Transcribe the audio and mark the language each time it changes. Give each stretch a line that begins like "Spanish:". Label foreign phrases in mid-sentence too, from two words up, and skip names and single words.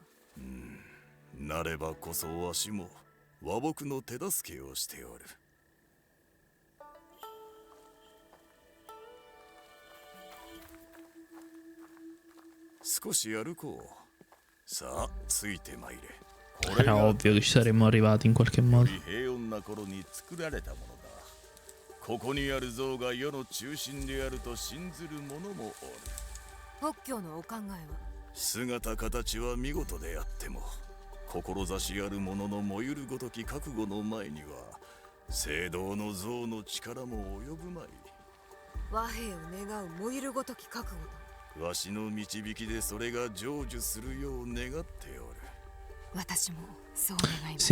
Japanese: なればこそわしも和睦の手助けをしておる。少し歩こう。さあ、ついてまいれ。
Italian: Era ovvio che ci saremmo arrivati in qualche modo.
Japanese: 平穏な頃に作られたものだ。ここにある像が世の中心であると信ずる者もおる。北教のお考えは。姿形は見事であっても、志ある者の燃ゆるごとき覚悟の前には、聖堂の像の力も及ぶまい。和平を願う燃ゆるごとき覚悟だ。わしの導きでそれが成就するよう願っておる。私もそう願います。